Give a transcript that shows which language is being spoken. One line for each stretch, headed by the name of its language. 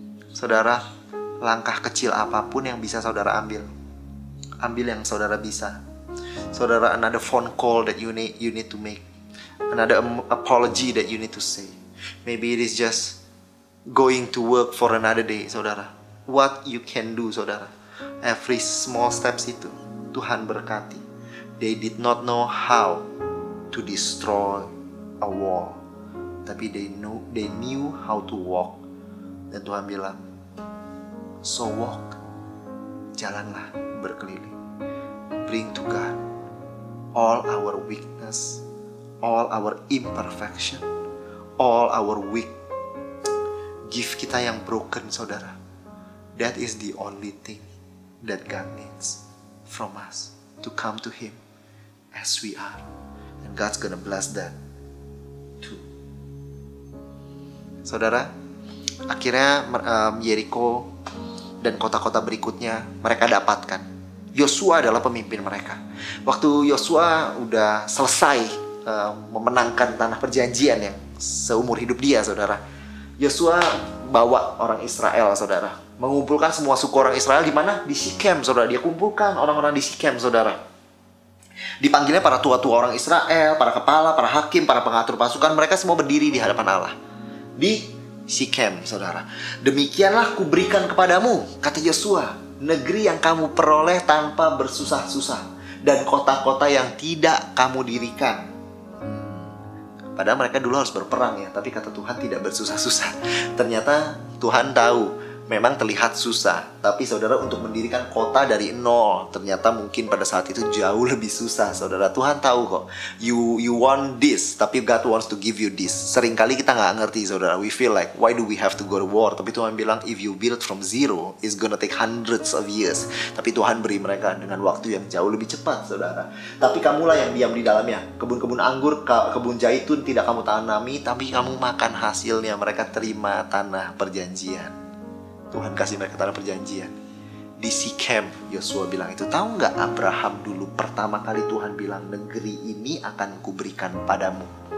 Indonesian: Saudara, langkah kecil apapun yang bisa saudara ambil. Ambil yang saudara bisa.
English: Saudara, another phone call that you need to make. Another apology that you need to say. Maybe it is just going to work for another day, saudara. What you can do, saudara. Every small steps
Indonesian: itu Tuhan berkati.
English: They did not know how to destroy a wall, tapi they knew how to walk.
Indonesian: Dan Tuhan bilang,
English: so walk,
Indonesian: jalanlah berkeliling.
English: Bring to God all our weakness, all our imperfection, all our weak. Give
Indonesian: kita yang
English: broken, saudara. That is the only thing that God needs from us, to come to Him as we are. And God's gonna bless that too.
Indonesian: Saudara, akhirnya Yeriko dan kota-kota berikutnya mereka dapatkan. Yosua adalah pemimpin mereka. Waktu Yosua udah selesai memenangkan tanah perjanjian yang seumur hidup dia, saudara, Yosua bawa orang Israel, saudara, mengumpulkan semua suku orang Israel di mana? Di Sikem, saudara. Dia kumpulkan orang-orang di Sikem, saudara. Dipanggilnya para tua-tua orang Israel, para kepala, para hakim, para pengatur pasukan. Mereka semua berdiri di hadapan Allah di Sikem, saudara. Demikianlah kuberikan kepadamu, kata Yosua, negeri yang kamu peroleh tanpa bersusah-susah, dan kota-kota yang tidak kamu dirikan. Padahal mereka dulu harus berperang ya, tapi kata Tuhan tidak bersusah-susah. Ternyata Tuhan tahu memang terlihat susah, tapi saudara, untuk mendirikan kota dari nol ternyata mungkin pada saat itu jauh lebih susah, saudara. Tuhan tahu kok,
English: you want this, tapi God wants to give you this.
Indonesian: Seringkali kita nggak ngerti,
English: saudara. We feel like, why do we have to go to war?
Indonesian: Tapi Tuhan bilang,
English: if you build from zero, it's gonna take hundreds of years.
Indonesian: Tapi Tuhan beri mereka dengan waktu yang jauh lebih cepat, saudara. Tapi kamulah yang diam di dalamnya. Kebun-kebun anggur, kebun zaitun tidak kamu tanami, tapi kamu makan hasilnya. Mereka terima tanah perjanjian. Tuhan kasih mereka tanah perjanjian. Di Sikem, Yosua bilang itu. Tahu nggak, Abraham dulu pertama kali Tuhan bilang, negeri ini akan kuberikan padamu.